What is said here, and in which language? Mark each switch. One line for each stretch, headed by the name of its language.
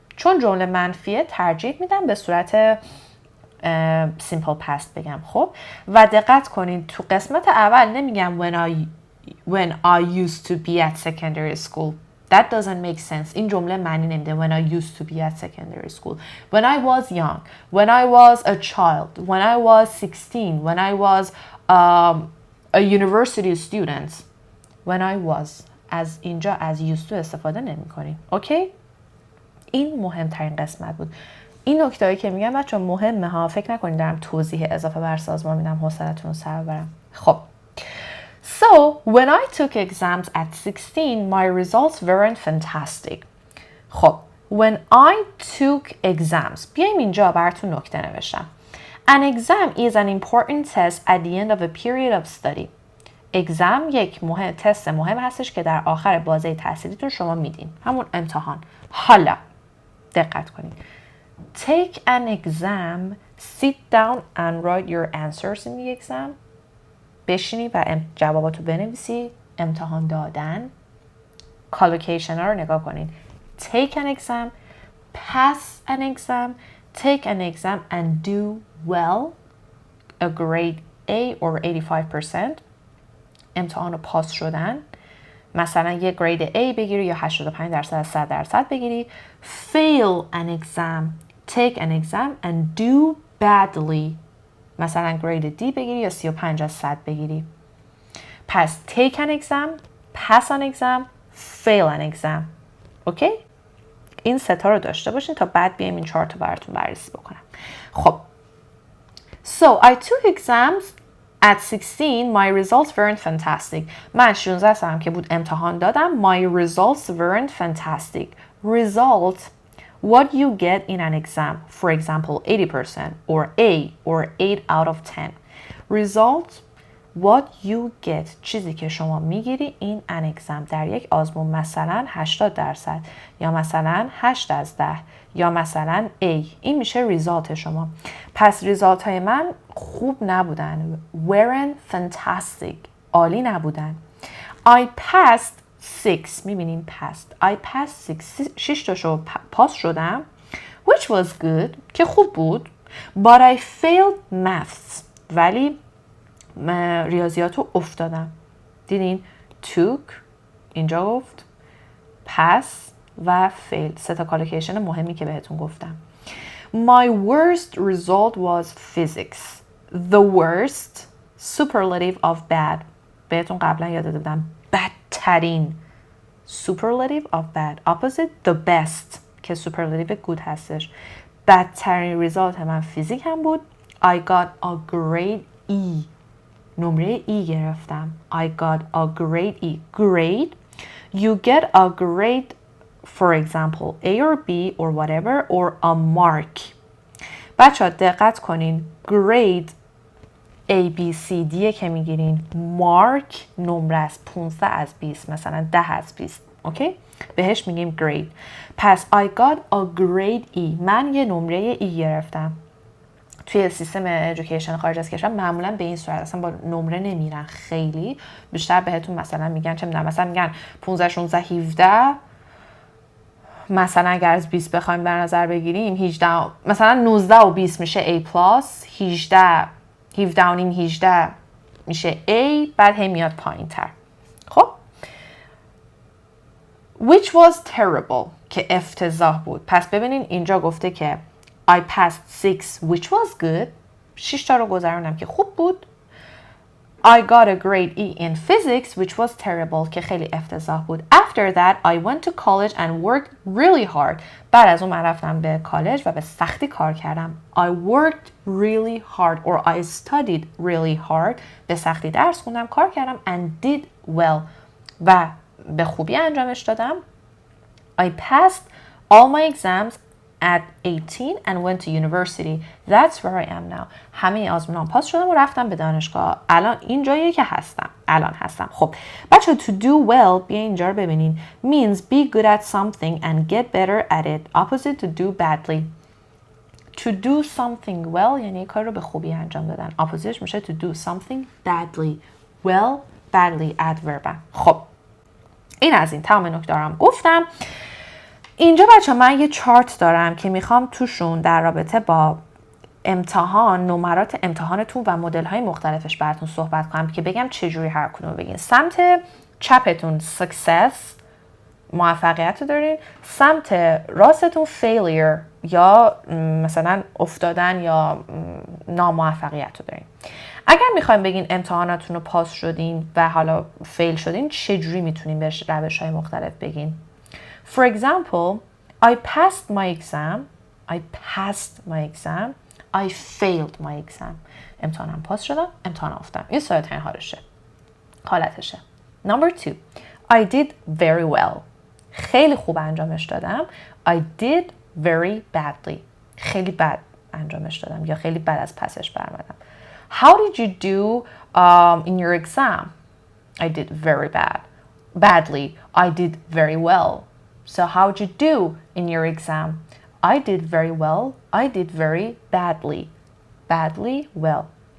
Persian: چون جمله منفیه ترجیح میدم به صورت simple past بگم. خب و دقت کنید تو قسمت اول نمیگم
English: when I used to be at secondary school. That doesn't make sense.
Persian: این jumle معنی نمیده.
English: When I used to be at secondary school. When I was young. When I was a child. When I was 16. When I was a university student. When I was.
Persian: از اینجا از used to استفاده نمی کنیم. اوکی؟ این مهمترین قسمت بود. این نکته‌ای که میگم بچه مهمه ها. فکر نکنید دارم توضیح اضافه بر سازمان میدم حوصلتون رو سر ببرم. خب.
English: So, when I took exams at 16, my results weren't fantastic.
Persian: خب,
English: when I took exams,
Persian: بیایم اینجا براتون نکته نوشتم.
English: An exam is an important test at the end of a period of study.
Persian: exam یک تست مهم هستش که در آخر بازه تحصیلیتون شما میدین. همون امتحان. حالا, دقت کنید.
English: Take an exam, sit down and write your answers in the exam.
Persian: بشینی و جواباتو بنویسی. امتحان دادن. کالوکیشن ها رو نگاه کنید.
English: Take an exam, pass an exam, take an exam and do well, a grade A or 85%.
Persian: امتحان رو پاس شدن. مثلا یه گرید A بگیری یا 85% از 100% بگیری.
English: Fail an exam, take an exam and do badly.
Persian: مثلا گرید D بگیری یا 35 از 100 بگیری.
English: پس take an exam, pass an exam, fail an exam.
Persian: اوکی؟ این ستا رو داشته باشین تا بعد بیایم این 4 تا براتون بررسی بکنم. خب.
English: So I took exams At 16, my results weren't fantastic.
Persian: من 16 سالم که بود امتحان دادم.
English: My results weren't fantastic. Result, what you get in an exam. For example, 80% or A or 8 out of 10. Result, what you get.
Persian: چیزی که شما میگیری
English: in an exam.
Persian: در یک آزمون مثلا 80% یا مثلا 8 از 10 یا مثلا A. این میشه ریزالت شما. پس ریزالت های من خوب نبودن.
English: weren't fantastic.
Persian: عالی نبودن.
English: I passed 6.
Persian: میبینیم passed.
English: I passed 6
Persian: تاشو پاس شدم.
English: Which was good.
Persian: که خوب بود.
English: But I failed maths.
Persian: ولی ریاضیاتو افتادم. دیدین؟ took اینجا گفت. pass و fail. 3 تا کالوکیشن مهمی که بهتون گفتم.
English: My worst result was physics. The worst superlative of bad.
Persian: بهتون قبلا یاد داده بودم.
English: بدترین. Superlative of bad. Opposite the best که superlative good هستش.
Persian: بدترین ریزالت من فیزیک هم بود.
English: I got a grade E.
Persian: نمره E گرفتم.
English: I got a grade E. Grade. You get a grade, for example, A or B or whatever, or a mark.
Persian: بچه ها دقت کنین. Grade A, B, C, D که میگیرین. Mark نمره است. 15 از 20. مثلا 10 از 20. اوکی؟ بهش میگیم grade.
English: پس I got a grade E.
Persian: من یه نمره E گرفتم. توی سیستم ایژوکیشن خارج از کشور معمولا به این صورت اصلا با نمره نمیرن. خیلی بیشتر بهتون مثلا میگن چه میدونم، مثلا میگن 15 16 17. مثلا اگر از 20 بخوایم در نظر بگیریم 18 مثلا 19 و 20 میشه A+، 18 17 و نیم 18 میشه A، بعد هم میاد پایین تر. خب
English: which was terrible
Persian: که افتضاح بود. پس ببینین اینجا گفته که
English: I passed 6 which was good.
Persian: 6 تا رو گذروندم که خوب بود.
English: I got a grade E in physics which was terrible
Persian: که خیلی افتضاح بود.
English: After that I went to college and worked really hard.
Persian: بعد از اون من رفتم به کالج و به سختی کار کردم.
English: I worked really hard or I studied really hard.
Persian: به سختی درس خوندم، کار کردم
English: and did well.
Persian: و به خوبی انجامش دادم.
English: I passed all my exams at 18 and went to university. That's where I am now.
Persian: همه آزمونام پاس شدم و رفتم به دانشگاه. الان این جاییه که هستم. الان هستم. خب بچه to do well بیا اینجا رو ببینین.
English: Means be good at something and get better at it. Opposite to do badly. To do something well
Persian: یعنی کار رو به خوبی انجام دادن.
English: Opposite میشه to do something badly. Well, badly adverb.
Persian: خب این از این تمام نکته هم گفتم. اینجا بچه من یه چارت دارم که میخوام توشون در رابطه با امتحان نمرات امتحانتون و مدل‌های مختلفش براتون صحبت کنم که بگم چجوری هر کدوم بگین. سمت چپتون success موفقیت رو دارین، سمت راستتون failure یا مثلا افتادن یا ناموفقیت رو دارین. اگر میخوایم بگین امتحاناتون رو پاس شدین و حالا فیل شدین چجوری میتونین به روش‌های مختلف بگین؟
English: For example, I passed my exam. I passed my exam. I failed my exam.
Persian: امتحانم پاس شدم، امتحان افتادم. این ساده ترین حالتشه.
English: Number 2. I did very well.
Persian: خیلی خوب انجامش دادم.
English: I did very badly.
Persian: خیلی بد انجامش دادم یا خیلی بد از پسش برآمدم.
English: How did you do in your exam? I did very badly. I did very well. So how did you do in your exam? I did very well. I did very badly. Badly, well.